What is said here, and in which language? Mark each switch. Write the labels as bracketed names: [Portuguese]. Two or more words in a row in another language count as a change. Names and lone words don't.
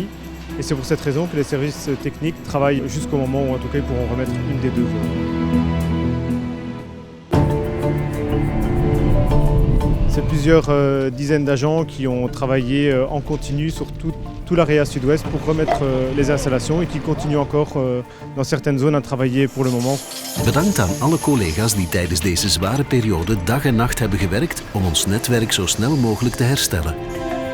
[French] Et c'est pour cette raison que les services techniques travaillent jusqu'au moment où en tout cas ils pourront remettre une des 2 voies. C'est plusieurs dizaines d'agents qui ont travaillé en continu sur tout l'area sud-ouest pour remettre les installations et qui continuent encore dans certaines zones à travailler pour le moment. [Dutch] Bedankt aan alle collega's die tijdens deze zware periode dag en nacht hebben gewerkt om ons netwerk zo snel mogelijk te herstellen.